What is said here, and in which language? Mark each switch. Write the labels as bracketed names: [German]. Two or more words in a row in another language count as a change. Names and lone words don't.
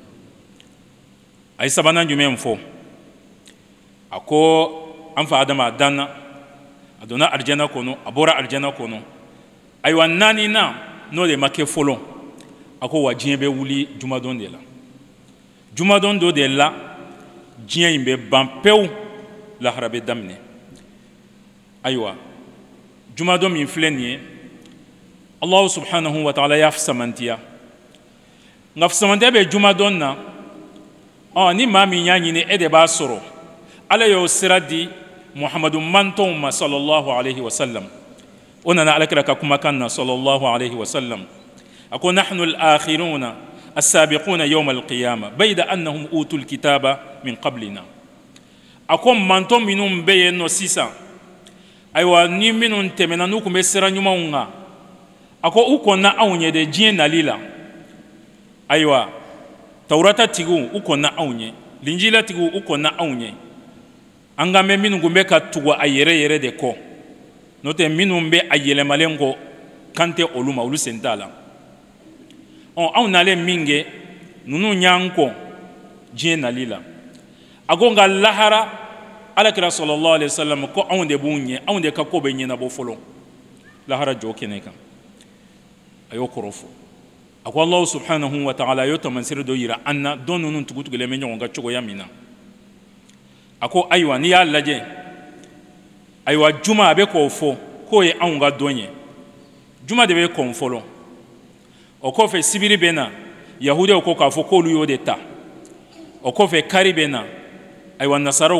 [Bambara] a ye sabanan jumɛn fɔ a ko an fa adama a danna a donna arijana kɔnɔ a bɔra arijana kɔnɔ ayiwa naaninan n'o de ma kɛ fɔlɔ a ko wa diɲɛ bɛ wuli jumadon de la jumadon dɔ de la diɲɛ in bɛ ban pewu lahara bɛ daminɛ ayiwa jumadon min filɛ nin ye [Arabic] الله سبحانه وتعالى [Bambara] y'a fisamantiya nka fisamantiya bɛ jumadon na ni maa min y'a ɲini e de b'a sɔrɔ ala y'o sira di muhamadu mantɔnw ma [Arabic] صلى الله عليه وسلم [Bambara] o nana alakira ka kumakan na [Arabic] صلى الله عليه وسلم [Bambara] a ko [Arabic] نحن الآخرون السابقون يوم القيامة بيد أنهم أوتوا الكتاب من قبلنا [Bambara] a ko mantɔn minnu bɛ yen nɔ sisan ayiwa ni minnu tɛmɛna n'u tun bɛ sira ɲumanw kan a ko u kɔnna anw ɲɛ de diɲɛ nali la ayiwa tawurata tigiw u kɔnna anw ɲɛ linjila tigiw u kɔnna anw ɲɛ an ka mɛn minnu tun bɛ ka tugu a yɛrɛ yɛrɛ de kɔ n'o tɛ minnu bɛ a yɛlɛmalen kɔ kan tɛ olu ma olu sen t'a la anw nalen min kɛ ninnu y'an kɔ diɲɛ nali la a ko nka lahara alakira [Arabic] صلى الله عليه وسلم [Bambara] ko anw de b'u ɲɛ anw de ka ko bɛ ɲɛnabɔ fɔlɔ lahara jɔ kɛnɛ kan a y'o kɔrɔ fɔ a ko [Arabic] الله سبحانه وتعالى [Bambara] a y'o tamaseere dɔ yira an na dɔn ninnu tugutugulen bɛ ɲɔgɔn kan cogoya min na a ko ayiwa n'i y'a lajɛ ayiwa juma a bɛ k'o fɔ k'o ye anw ka dɔn ye juma de bɛ kɔn fɔlɔ o kɔfɛ sibiri bɛ na yahudiw ko k'a fɔ k'olu y'o de ta o kɔfɛ kari bɛ na ayiwa nasaraw